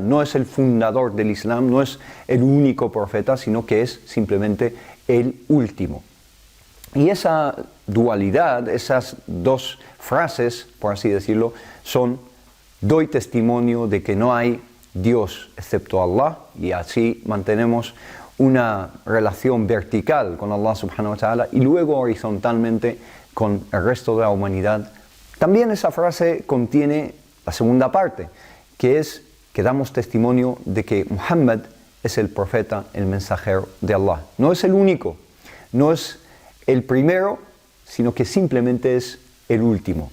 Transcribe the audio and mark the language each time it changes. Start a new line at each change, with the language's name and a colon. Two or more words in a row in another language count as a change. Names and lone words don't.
Spanish: No es el fundador del Islam, no es el único profeta, sino que es simplemente el último. Y esa dualidad, esas 2 frases, por así decirlo, son: doy testimonio de que no hay Dios excepto Allah, y así mantenemos una relación vertical con Allah
Arabic: سبحانه وتعالى
Spanish: y luego horizontalmente con el resto de la humanidad. También esa frase contiene la segunda parte, que es que damos testimonio de que Muhammad es el profeta, el mensajero de Allah. No es el único, no es el primero, sino que simplemente es el último.